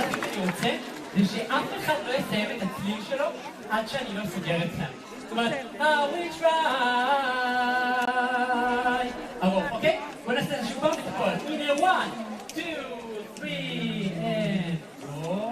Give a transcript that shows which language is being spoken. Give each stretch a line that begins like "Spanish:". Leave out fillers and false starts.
Hebrew: זה שאף אחד לא יסיים את הצליל שלו עד שאני לא סוגר אתכם. זאת אומרת,
English: I will try.
Hebrew: ארוך, אוקיי? בוא נעשה איזשהו פעם את הכל. הנה, 1, 2, 3,
English: and go.